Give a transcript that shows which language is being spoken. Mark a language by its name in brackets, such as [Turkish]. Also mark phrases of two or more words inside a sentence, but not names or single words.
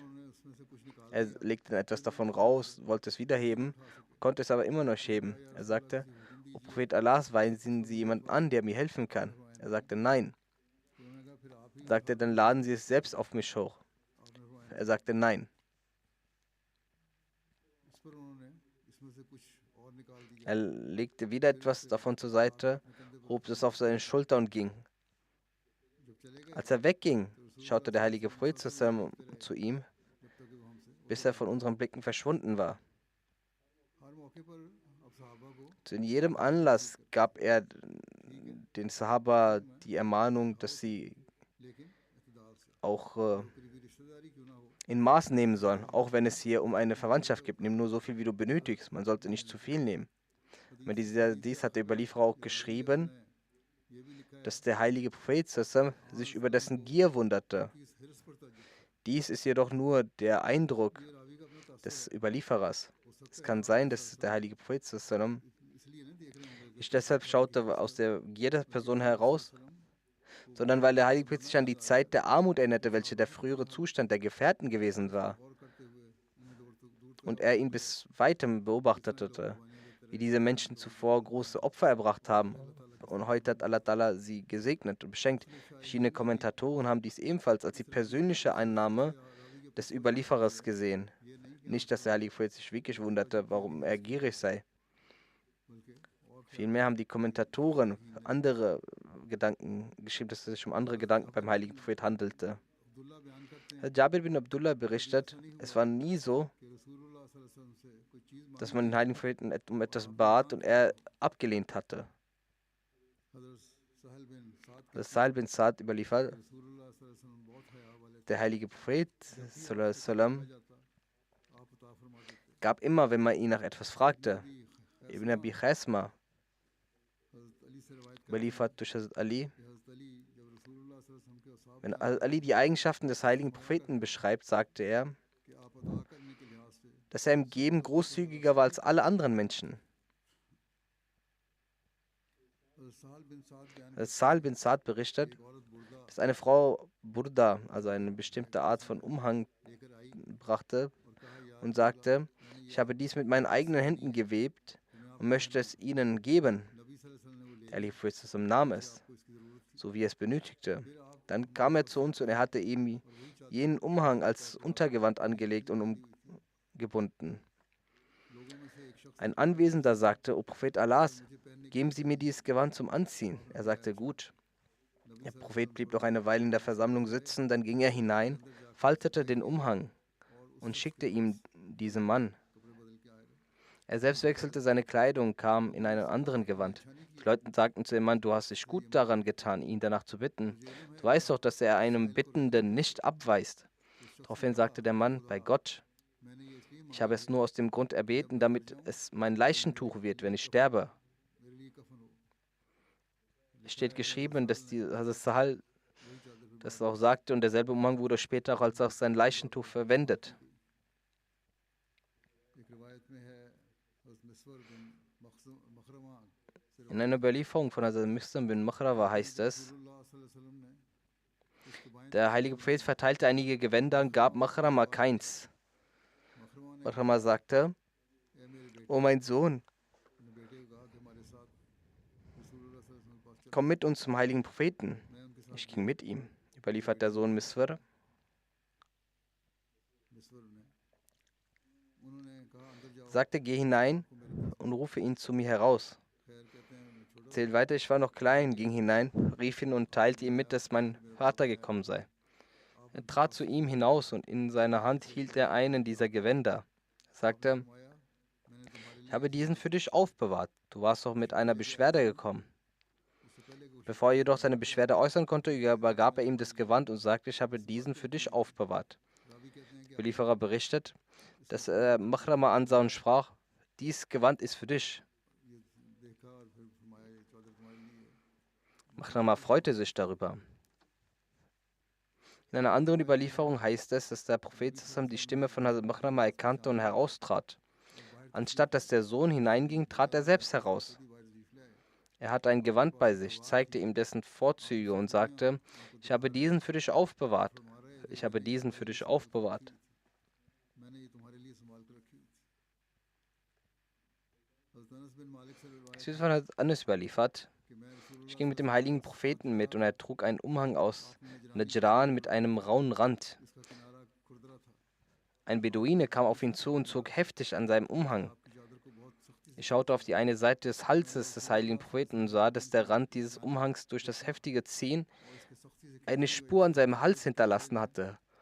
[German] Er legte dann etwas davon raus, wollte es wieder heben, konnte es aber immer noch heben. Er sagte, O Prophet Allahs, weisen Sie jemanden an, der mir helfen kann? Er sagte, nein. sagte, dann laden Sie es selbst auf mich hoch. Er sagte nein. [Urdu] اس پر انہوں نے اس میں سے کچھ اور نکال دیا [German] Er legte wieder etwas davon zur Seite, hob es auf seine Schulter und ging. [Urdu] جب چلے گئے [German] Als er wegging, schaute der heilige Prophet zusammen zu ihm, [Urdu] جب تک کہ وہ ہم سے [German] bis er von unseren Blicken verschwunden war. [Urdu] ہر موقع پر اب صحابہ کو [German] Zu jedem Anlass gab er den Sahaba die Ermahnung, dass sie [Urdu] لیکن اعتدال سے [German] auch [Urdu] قریبی رشتہ داری کیوں نہ ہو [German] in Maß nehmen sollen, auch wenn es hier um eine Verwandtschaft geht. Nimm nur so viel, wie du benötigst. Man sollte nicht zu viel nehmen. Dies hat der Überlieferer auch geschrieben, [Urdu] یہ بھی لکھا ہے [German] dass der heilige Prophet sallam sich über dessen Gier wunderte. [Urdu] کہ اس حرص پر تعجب [German] Dies ist jedoch nur der Eindruck [Urdu] یہ راوی کا اپنا تاثر [German] des Überlieferers. [Urdu] ہو سکتا [German] Es [Urdu] ہے [German] kann sein, dass der heilige Prophet sallam [Urdu] اس لیے نہیں دیکھ رہے ہوں گے [German] nicht deshalb schaute aus der Gier der Person heraus, [Urdu] وسلم [German] sondern weil der heilige Prophet sich an die Zeit der Armut erinnerte, welche der frühere Zustand der Gefährten gewesen war. [Urdu] غور کرتے ہوئے انہیں دور [German] Und er ihn bis weitem beobachtete, wie diese Menschen zuvor große Opfer erbracht haben. Und heute hat Allah Ta'ala sie gesegnet und beschenkt. Verschiedene Kommentatoren haben dies ebenfalls als die persönliche Einnahme des Überlieferers gesehen. Nicht, dass der heilige Prophet sich wirklich wunderte, warum er gierig sei. [Urdu] بلکہ اور [German] Vielmehr haben die Kommentatoren andere Gedanken geschrieben, dass es sich um andere Gedanken beim heiligen Prophet handelte. [Urdu] عبداللہ بیان کرتے ہیں [German] Jabir bin Abdullah berichtet, es war nie so, [Urdu] کہ رسول اللہ [Arabic] صلی اللہ علیہ وسلم [Urdu] سے کوئی چیز [German] dass [Urdu] مانگی [German] man den heiligen Propheten um etwas bat und er abgelehnt hatte. [Urdu] حضرت سہل بن سعد کے [German] Das Sa'al bin Sa'd überliefert, [Urdu] رسول اللہ [Arabic] صلی اللہ علیہ وسلم [Urdu] بہت حیا والے تھے [German] der heilige Prophet [Arabic] صلی اللہ علیہ وسلم, [Urdu] کہا جاتا آپ عطا فرماتے تھے [German] gab immer, wenn man ihn nach etwas fragte. [Urdu] بھی [German] Ibn Abi Khasma, [Urdu] حضرت علی سے روایت کرتے [German] überliefert durch Hazrat Ali, [Urdu] ہیں کہ حضرت علی جب رسول اللہ [Arabic] صلی اللہ علیہ وسلم [Urdu] کے اوصاف [German] wenn Hazrat Ali die Eigenschaften des heiligen Propheten beschreibt, sagte er, [Urdu] کہ آپ عطا کرنے کے لحاظ سے [German] dass er im Geben großzügiger war als alle anderen Menschen. [Urdu] حضرت سہل بن سعد بیان [German] Sa'al bin Sa'd berichtet, [Urdu] ایک عورت بردہ [German] dass eine Frau Burda, also eine bestimmte Art von Umhang, [Urdu] لے کر آئی [German] brachte [Urdu] اور کہا یار [German] und sagte, ich habe dies mit meinen eigenen Händen gewebt und möchte es ihnen geben. [Urdu] نبی [Arabic] صلی اللہ علیہ وسلم [Urdu] نے وہ لے [German] Der heilige Prophet im Nahm es, [Urdu] آپ کو اس کی ضرورت تھی [German] so wie er es benötigte. [Urdu] پھر آپ [German] Dann kam er zu uns und er hatte ihm jenen Umhang als Untergewand angelegt und umgebunden. [Urdu] لوگوں میں سے ایک شخص [German] Ein Anwesender sagte, O Prophet Allahs, [Urdu] مجھے پہننے [German] geben Sie mir dieses Gewand zum Anziehen. Er sagte, gut. Der Prophet blieb noch eine Weile in der Versammlung sitzen, dann ging er hinein, faltete den Umhang und schickte ihm diesen Mann. [Urdu] کپڑے بدل کے آئے [German] Er selbst wechselte seine Kleidung, kam in einem anderen Gewand. Die Leute sagten zu dem Mann, du hast dich gut daran getan, ihn danach zu bitten. Du weißt doch, dass er einem Bittenden nicht abweist. Daraufhin sagte der Mann, bei Gott, [Urdu] میں نے یہ اس لیے [German] ich habe es nur aus dem Grund erbeten, damit es mein Leichentuch wird, wenn ich sterbe. [Urdu] میرے لیے کفن ہو [German] Es steht geschrieben, dass die Hazrat Sahal [Urdu] وہی چادر پھر [German] das auch sagte und derselbe Umhang wurde später auch als auch sein Leichentuch verwendet. [Urdu] ایک روایت میں ہے حضرت مسور بن مخرمہ سے [German] In einer Überlieferung von Hazrat Mistam bin Makhrawa heißt es, [Urdu] رسول اللہ [Arabic] صلی اللہ علیہ وسلم [Urdu] نے اس کے بائیں [German] der heilige Prophet verteilte einige Gewänder und gab Makhrama keins. [Urdu] مخرمہ نے [German] Makhrama sagte, [Urdu] اے میرے بیٹے [German] O mein Sohn, [Urdu] اپنے بیٹے کو کہا کہ ہمارے ساتھ رسول اللہ [Arabic] صلی اللہ علیہ وسلم [Urdu] کے پاس چل [German] komm mit uns zum heiligen Propheten. [Urdu] میں ان کے ساتھ [German] Ich ging mit ihm. Überliefert der Sohn Miswar. [Urdu] مسور نے انہوں نے کہا اندر جاؤ [German] Sagte, geh hinein [Urdu] کو میرے پاس [German] und rufe ihn zu mir heraus. [Urdu] خیر کہتے ہیں میں چھوٹا [German] Zählt weiter, ich war noch klein, ging hinein, rief ihn und teilte ihm mit, dass mein Vater gekommen sei. Er trat zu ihm hinaus und in seiner Hand hielt er einen dieser Gewänder. Er sagte, [Urdu] فرمایا میں نے تمہارے [German] ich habe diesen für dich aufbewahrt. Du warst doch mit einer Beschwerde gekommen. [Urdu] اس سے پہلے کہ [German] Bevor er jedoch seine Beschwerde äußern konnte, übergab er ihm das Gewand und sagte, ich habe diesen für dich aufbewahrt. [Urdu] راوی کہتے ہیں کہ [German] Der Überlieferer berichtet, dass er Makhrama ansah und sprach, dies Gewand ist für dich. [Urdu] یہ دیکھا اور پھر فرمایا یہ چادر تمہارے لیے ہے. [German] Makhrama freute sich darüber. In einer anderen Überlieferung heißt es, dass der Prophet zusammen die Stimme von Hazrat Makhrama erkannte und heraustrat. Anstatt dass der Sohn hineinging, trat er selbst heraus. [Urdu] خود ہی باہر تشریف لے آئے [German] Er hatte ein Gewand bei sich, zeigte ihm dessen Vorzüge und sagte, ich habe diesen für dich aufbewahrt. Ich habe diesen für dich aufbewahrt. [Urdu] میں نے یہ تمہارے لیے سنبھال کر رکھی ہوئی تھی حضرت انس بن مالک سے روایت [German] Es wird von Hazrat Anas überliefert, [Urdu] کہ میں رسول اللہ [German] Ich ging mit dem heiligen Propheten mit und er trug einen Umhang aus Najran mit einem rauen Rand. Ein Beduine kam auf ihn zu und zog heftig an seinem Umhang. Ich schaute auf die eine Seite des Halses des heiligen Propheten und sah, dass der Rand dieses Umhangs durch das heftige Ziehen eine Spur an seinem Hals hinterlassen hatte.